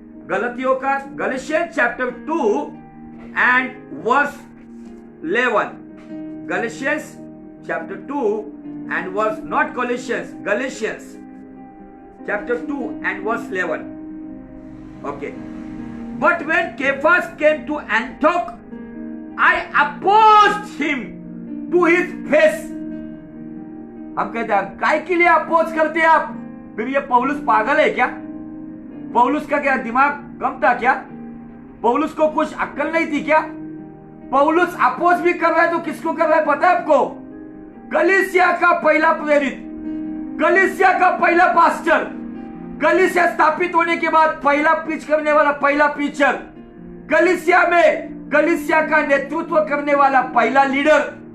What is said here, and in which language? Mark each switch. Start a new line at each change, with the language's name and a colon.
Hindi: गलतियों का
English: Galatians chapter 2 and verse 11. Galatians chapter 2 and verse, not Colossians, Galatians chapter 2 and verse 11. Okay. But when Cephas came to Antioch, I opposed him to his face.
Hindi: हम कहते हैं काय के लिए oppose करते हैं आप? फिर ये पौलुस पागल है क्या? पौलुस का क्या दिमाग कम था क्या? पौलुस को कुछ अक्ल नहीं थी क्या? पौलुस अपोज भी कर रहा है तो किसको कर रहा है पता है आपको? कलीसिया का पहला प्रेरित, कलीसिया का पहला पास्टर, कलीसिया स्थापित होने के बाद पहला प्रीच करने वाला पहला प्रीचर, कलीसिया में कलीसिया का नेतृत्व करने वाला पहला लीडर,